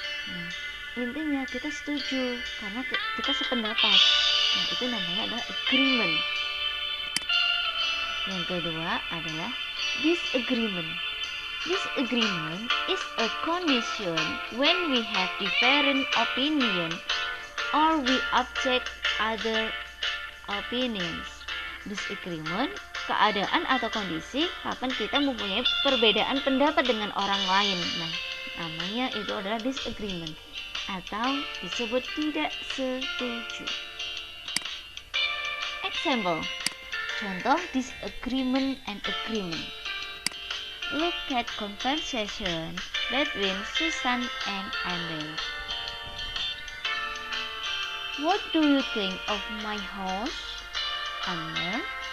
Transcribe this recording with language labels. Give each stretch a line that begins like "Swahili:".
Indonesian: Nah, intinya kita setuju karena kita sependapat. Nah, itu namanya adalah agreement. Yang kedua adalah disagreement.
English: Disagreement is a condition when we have different opinion or we object other opinions.
Indonesian: Disagreement, keadaan atau kondisi kapan kita mempunyai perbedaan pendapat dengan orang lain. Nah, namanya itu adalah disagreement atau disebut tidak setuju.
English: Example, contoh disagreement and agreement. Look at conversation between Susan and Amber. What do you think of my house, Amber?